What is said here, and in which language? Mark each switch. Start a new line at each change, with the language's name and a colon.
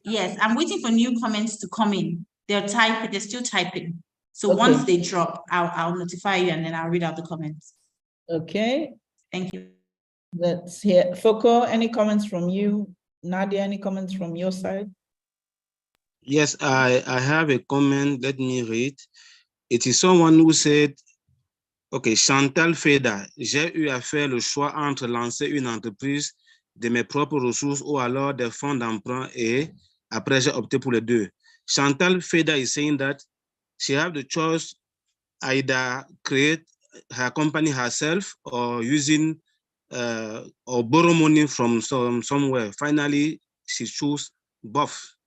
English: yes, I'm waiting for new comments to come in. They're still typing. So Okay. once they drop, I'll notify you and then I'll read out the comments. Okay. Thank you. Let's hear. Foko, any comments from you? Nadia, any comments from your side? Yes, I have a comment. Let me read. It is someone who said, OK,
French: Chantal Feda, j'ai eu à faire le choix entre lancer une entreprise de mes propres ressources ou alors des fonds d'emprunt et après j'ai opté pour les deux.
English: Chantal Feda is saying that she have the choice either create her company herself or using or borrow money from somewhere. Finally, she chose both.